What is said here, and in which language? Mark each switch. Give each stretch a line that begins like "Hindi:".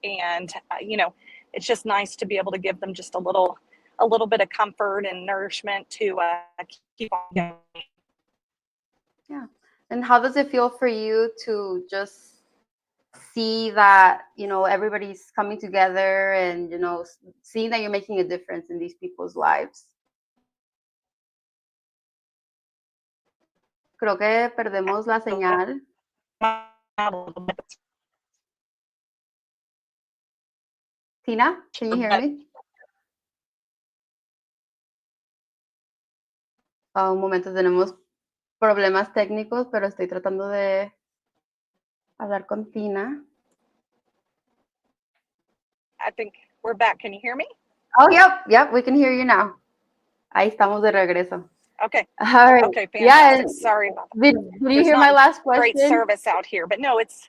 English: And it's just nice to be able to give them just a little bit of comfort and nourishment to keep on going. Yeah. And how does it feel for you to just see that, everybody's coming together and, seeing that you're making a difference in these people's lives?
Spanish: Creo que perdemos la señal.
English: Tina, can you hear me?
Spanish: Un momento, tenemos problemas técnicos, pero estoy tratando de hablar con Tina.
English: I think we're back. Can you hear me? Oh, yep, we can hear you now.
Spanish: Ahí estamos de regreso.
English: Okay. All right. Okay, fantastic. Yeah, sorry about that. Did you hear my last question? Great service out here, but no, it's...